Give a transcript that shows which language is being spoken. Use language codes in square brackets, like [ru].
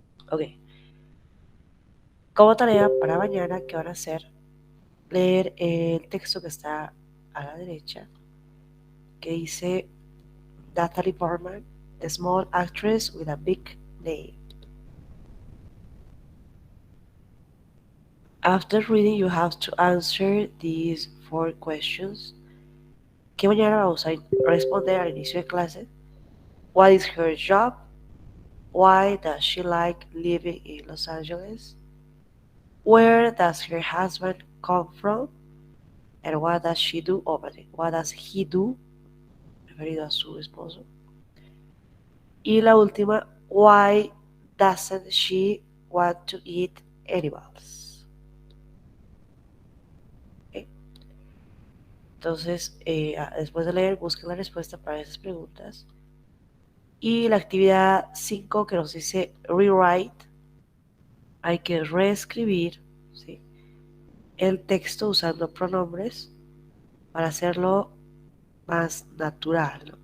[es] Ok. Como tarea para mañana, ¿qué van a hacer? Leer el texto que está a la derecha, que dice [en] Natalie Portman, the small actress with a big name. After reading, you have to answer these 4 questions [es] que mañana vamos a responder al inicio de clase. [en] What is her job? Why does she like living in Los Angeles? Where does her husband come from? And what does she do over there? What does he do? [es] Referido a su esposo. Y la última, [en] why doesn't she want to eat animals? Okay. [es] Entonces, después de leer, busquen la respuesta para esas preguntas. Y la actividad 5 que nos dice rewrite, hay que reescribir, ¿sí?, el texto usando pronombres para hacerlo más natural, ¿no?